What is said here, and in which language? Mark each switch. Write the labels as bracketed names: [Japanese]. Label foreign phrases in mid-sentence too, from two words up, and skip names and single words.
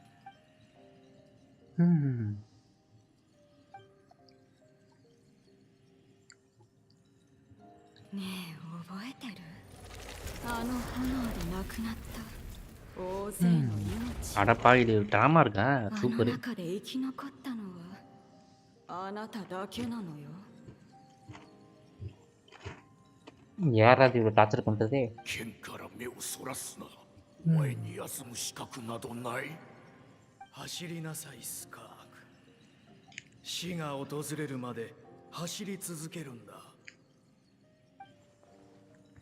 [Tamil] அடப்பாவி, இது டிராமா இருக்கா? சூப்பர். யாராவது இவ்வளவு டார்ச்சர் பண்றது? [Japanese] 剣から目をそらすな。お前に休む資格などない。走りなさいスカーク。死が訪れるまで走り続けるんだ。